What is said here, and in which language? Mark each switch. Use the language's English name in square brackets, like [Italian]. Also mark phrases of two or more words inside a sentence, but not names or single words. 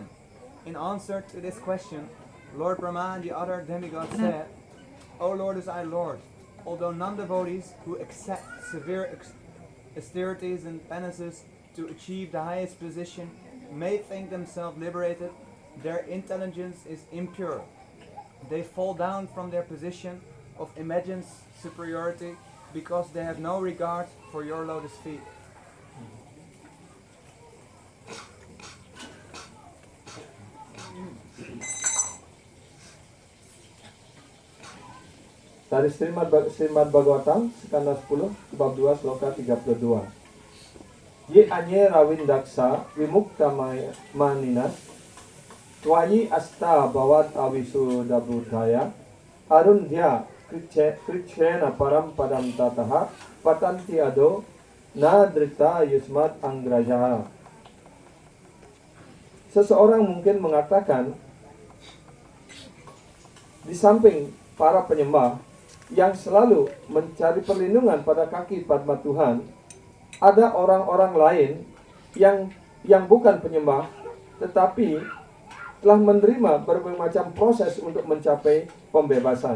[English] In answer to this question, Lord Brahma and the other demigods said, O Lord is our Lord, although non-devotees who accept severe austerities and penances to achieve the highest position may think themselves liberated, their intelligence is impure. They fall down from their position of imagined superiority because they have no regard for your lotus feet. [Indonesian] Dari Srimad Bhagavatam skala 10 bab 2 sloka 32. [Sanskrit] ये अन्ये अरविन्दाक्ष विमुक्तमानिनस् त्वय्य् अस्तभावाद् अविशुद्धबुद्धयः आरुह्य कृच्छ्रेण परं पदं ततः पतन्त्य् अधो अनादृतयुष्मदङ्घ्रयः. [Indonesian] Seseorang mungkin mengatakan, di samping para penyembah yang selalu mencari perlindungan pada kaki Padma Tuhan, ada orang-orang lain yang bukan penyembah tetapi telah menerima berbagai macam proses untuk mencapai pembebasan.